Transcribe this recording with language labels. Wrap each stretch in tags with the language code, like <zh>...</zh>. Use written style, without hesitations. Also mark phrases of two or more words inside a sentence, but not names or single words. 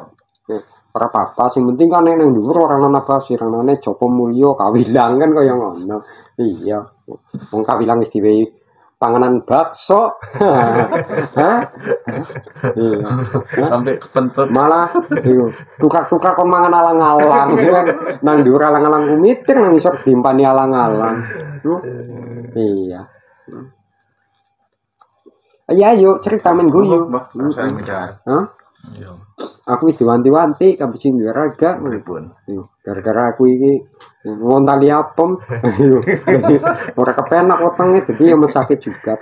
<jv>Ora apa-apa sing penting kan nek dhuwur ora ana basir ana Jopo Mulya Kawilang kan kaya ngono. Iya. Wong Kawilang wis diwehi panganan bakso. Hah? Iya. Sampai kepentut. Malah tukar-tukar kon mangan alang-alang nang dhuwur alang-alang kumitir nang isor dimpani alang-alang. Iya. Iya, yuk cerita men guyu.</jv> <id>Saya mencar.</id> <jv>Hah? Aku wis diwanti-wanti kabeh sing duwe raga Pripun? gara-gara aku iki ngontali apem. Ora kepenak wetenge dadi ya mesake juga.</jv>